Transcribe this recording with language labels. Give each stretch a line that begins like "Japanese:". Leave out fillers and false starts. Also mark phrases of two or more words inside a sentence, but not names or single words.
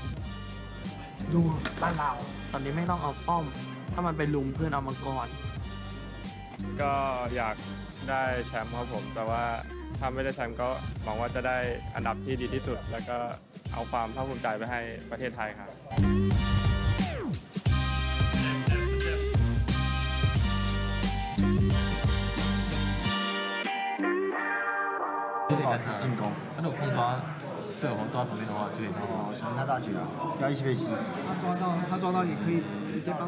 Thai: ดูบ้านเราตอนนี้ไม่ต้องเอาป้อมถ้ามันไปลุมเพื่อนเอามังกร ก็อยากได้แชมป์ครับผมแต่ว่าถ้าไม่ได้แชมป์ก็หวังว่าจะได้อันดับที่ดีที่สุดแล้วก็เอาความภาคภูมิใจไปให้ประเทศไทยครับ
Chinese: 保持进攻。那我可以抓队友都在旁边的话，就可以上到。选他大局啊，不要一起被吸。他抓到也可以直接帮